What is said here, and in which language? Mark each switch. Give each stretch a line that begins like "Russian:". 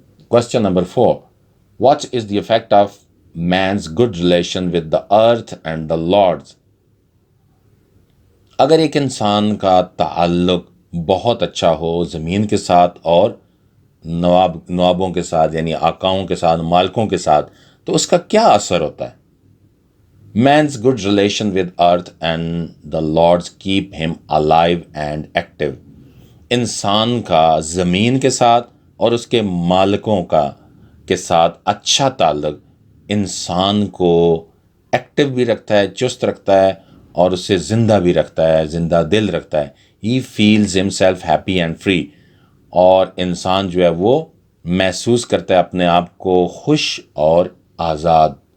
English: Question number 4، what is the effect of man's good relation with the earth and the lords.
Urdu: اگر ایک انسان کا تعلق بہت اچھا ہو زمین کے ساتھ اور نوابوں کے ساتھ، یعنی آقاؤں کے ساتھ، مالکوں کے ساتھ، تو اس کا کیا اثر ہوتا ہے.
English: Man's good relation with earth and the Lord's keep him alive and active.
Urdu: انسان کا زمین کے ساتھ اور اس کے مالکوں کے ساتھ اچھا تعلق انسان کو ایکٹیو بھی رکھتا ہے، چست رکھتا ہے، اور اسے زندہ بھی رکھتا ہے، زندہ دل رکھتا ہے.
English: He feels himself happy and free.
Urdu: اور انسان جو ہے وہ محسوس کرتا ہے اپنے آپ کو خوش اور آزاد.